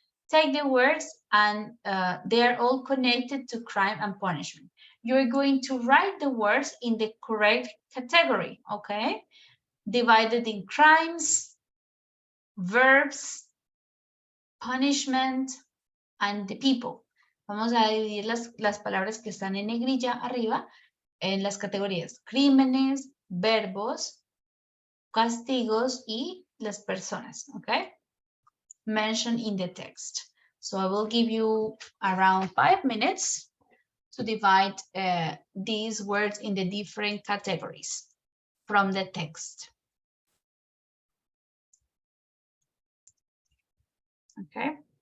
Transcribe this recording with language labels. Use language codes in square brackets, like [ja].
[en] Take the words and they are all connected to crime and punishment. You're going to write the words in the correct category, okay? Divided in crimes, verbs, punishment, and the people. [es] Vamos a dividir las palabras que están en negrilla arriba en las categorías crímenes, verbos, castigos y las personas, okay? [en] Mentioned in the text. So I will give you around 5 minutes to divide these words in the different categories from the text. Okay.